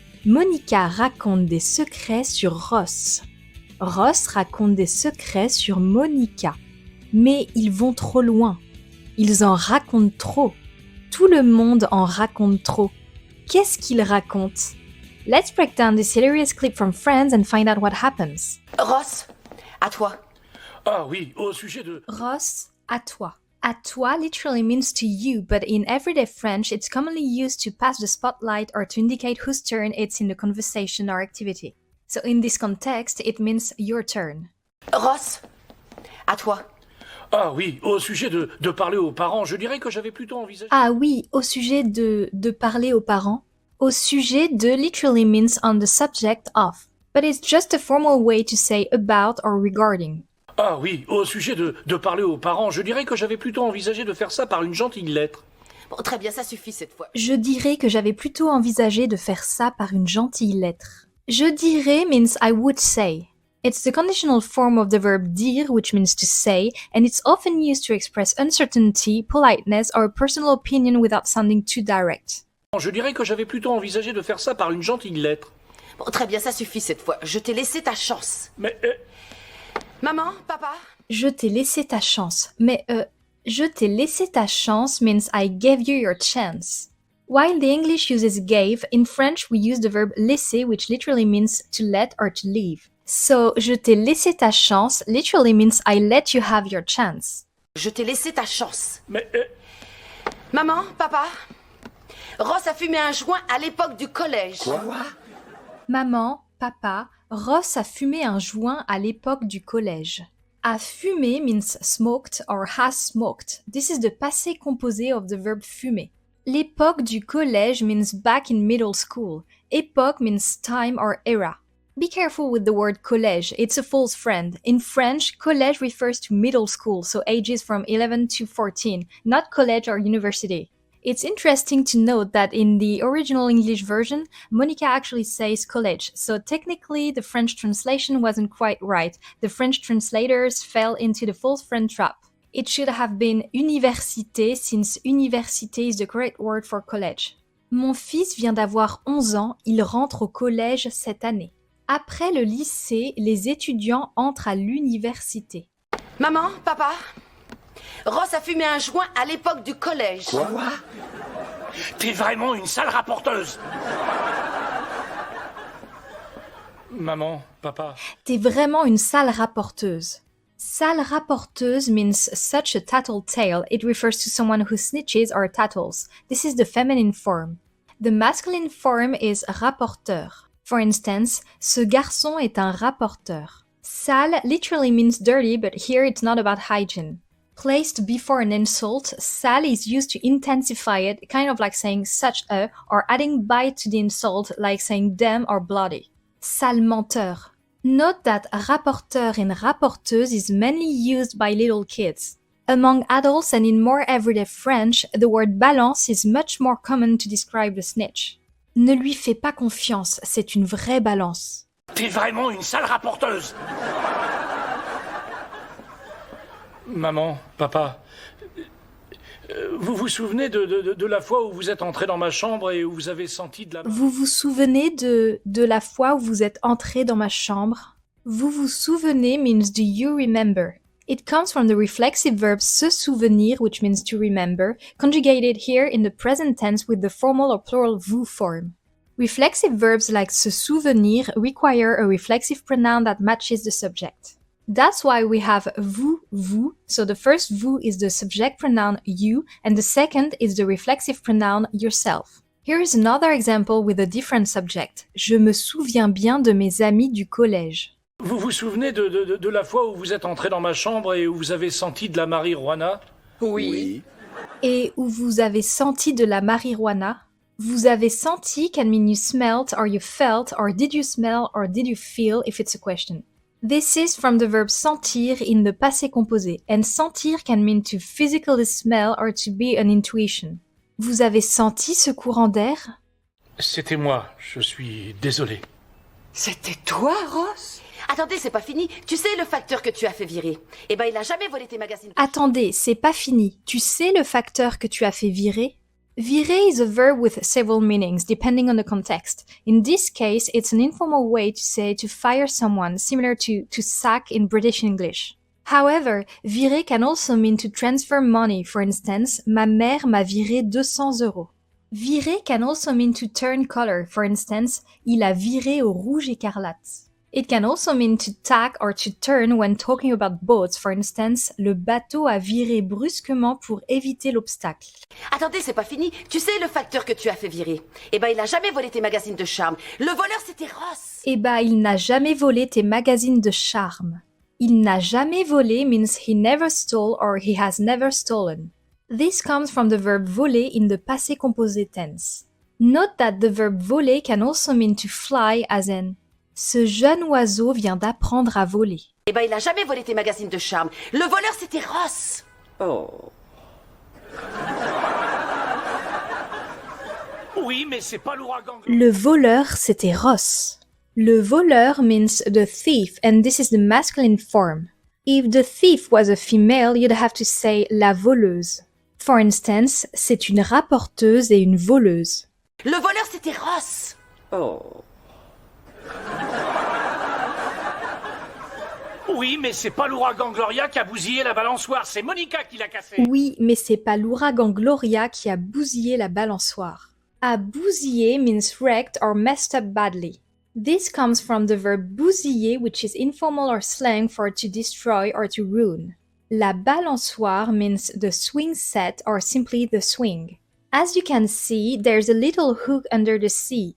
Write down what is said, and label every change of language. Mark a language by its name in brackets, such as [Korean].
[French] Monica raconte des secrets sur Ross. Ross raconte des secrets sur Monica. Mais ils vont trop loin. Ils en racontent trop. Tout le monde en raconte trop. Qu'est-ce qu'ils racontent? [English] Let's break down this hilarious clip from Friends and find out what happens. [French] Ross, à toi. Ah oui, au sujet de... Ross, à toi. À toi [English] literally means to you, but in everyday French, it's commonly used to pass the spotlight or to indicate whose turn it's in the conversation or activity. So in this context, it means your turn. [French] Ross, à toi. Ah oui, au sujet de parler aux parents, je dirais que j'avais plutôt envisagé... Ah oui, au sujet de parler aux parents. Au sujet de [English] literally means on the subject of, but it's just a formal way to say about or regarding. [French] Ah oui, au sujet de parler aux parents, je dirais que j'avais plutôt envisagé de faire ça par une gentille lettre. Bon, très bien, ça suffit cette fois. Je dirais que j'avais plutôt envisagé de faire ça par une gentille lettre. Je dirais [English] means I would say. It's the conditional form of the verb dire, which means to say, and it's often used to express uncertainty, politeness, or a personal opinion without sounding too direct. [French] Je dirais que j'avais plutôt envisagé de faire ça par une gentille lettre. Bon, très bien, ça suffit cette fois. Je t'ai laissé ta chance. Mais... Maman, papa? Je t'ai laissé ta chance. Mais je t'ai laissé ta chance [English] means I gave you your chance. While the English uses gave, in French we use the verb laisser, which literally means to let or to leave. So, [French] je t'ai laissé ta chance [English] literally means I let you have your chance. [French] Je t'ai laissé ta chance. Mais... Maman, papa? Ross a fumé un joint à l'époque du collège. Quoi? Maman, papa, Ross a fumé un joint à l'époque du collège. [English] A fumer means smoked or has smoked. This is the passé composé of the verb fumer. [French] L'époque du collège [English] means back in middle school. Époque means time or era. Be careful with the word collège, it's a false friend. In French, collège refers to middle school, so ages from 11 to 14, not college or university. It's interesting to note that in the original English version, Monica actually says college, so technically the French translation wasn't quite right. The French translators fell into the false friend trap. It should have been université, since université is the correct word for college. [French] Mon fils vient d'avoir 11 ans, il rentre au collège cette année. Après le lycée, les étudiants entrent à l'université. Maman, papa? Ross a fumé un joint à l'époque du collège. Quoi? T'es vraiment une sale rapporteuse. Maman, papa... T'es vraiment une sale rapporteuse. Sale rapporteuse [English] means such a tattletale. It refers to someone who snitches or tattles. This is the feminine form. The masculine form is rapporteur. For instance, [French] ce garçon est un rapporteur. [English] Sale literally means dirty, but here it's not about hygiene. Placed before an insult, sale is used to intensify it, kind of like saying such a, or adding bite to the insult, like saying damn or bloody. [French] Sale menteur. [English] Note that rapporteur and rapporteuse is mainly used by little kids. Among adults and in more everyday French, the word balance is much more common to describe the snitch. [French] Ne lui fais pas confiance, c'est une vraie balance. T'es vraiment une sale rapporteuse. Maman, papa, vous vous souvenez de la fois où vous êtes entrés dans ma chambre et où vous avez senti de la... Vous vous souvenez de la fois où vous êtes entrés dans ma chambre? Vous vous souvenez [English] means do you remember? It comes from the reflexive verb se souvenir, which means to remember, conjugated here in the present tense with the formal or plural vous form. Reflexive verbs like se souvenir require a reflexive pronoun that matches the subject. That's why we have vous, so the first vous is the subject pronoun you, and the second is the reflexive pronoun yourself. Here is another example with a different subject. [French] Je me souviens bien de mes amis du collège. Vous vous souvenez de la fois où vous êtes entrés dans ma chambre et où vous avez senti de la marijuana? Oui. Et où vous avez senti de la marijuana? Vous avez senti [English] can mean you smelt or you felt or did you smell or did you feel if it's a question. This is from the verb sentir in the passé composé, and sentir can mean to physically smell or to be an intuition. [French] Vous avez senti ce courant d'air? C'était moi, je suis désolé. C'était toi, Ross? Attendez, c'est pas fini. Tu sais le facteur que tu as fait virer? Eh ben, il a jamais volé tes magazines. Attendez, c'est pas fini. Tu sais le facteur que tu as fait virer? [English] Virer is a verb with several meanings, depending on the context. In this case, it's an informal way to say to fire someone, similar to sack in British English. However, virer can also mean to transfer money. For instance, [French] ma mère m'a viré 200 euros. [English] Virer can also mean to turn color. For instance, [French] il a viré au rouge écarlate. [English] It can also mean to tack or to turn when talking about boats. For instance, [French] le bateau a viré brusquement pour éviter l'obstacle. Attendez, c'est pas fini. Tu sais le facteur que tu as fait virer? Eh ben, il a jamais volé tes magazines de charme. Le voleur, c'était Ross. Eh ben, il n'a jamais volé tes magazines de charme. Il n'a jamais volé [English] means he never stole or he has never stolen. This comes from the verb voler in the passé composé tense. Note that the verb voler can also mean to fly, as in [French] ce jeune oiseau vient d'apprendre à voler. Eh ben, il a jamais volé tes magazines de charme. Le voleur, c'était Ross. Oh. Oui, mais c'est pas l'ouragan. Le voleur, c'était Ross. Le voleur [English] means the thief, and this is the masculine form. If the thief was a female, you'd have to say [French] la voleuse. [English] For instance, [French] c'est une rapporteuse et une voleuse. Le voleur, c'était Ross. Oh. Oui, mais c'est pas l'ouragan Gloria qui a bousillé la balançoire, c'est Monica qui l'a cassée. Oui, mais c'est pas l'ouragan Gloria qui a bousillé la balançoire. A bousiller [English] means wrecked or messed up badly. This comes from the verb bousiller, which is informal or slang for to destroy or to ruin. [French] La balançoire [English] means the swing set or simply the swing. As you can see, there's a little hook under the C.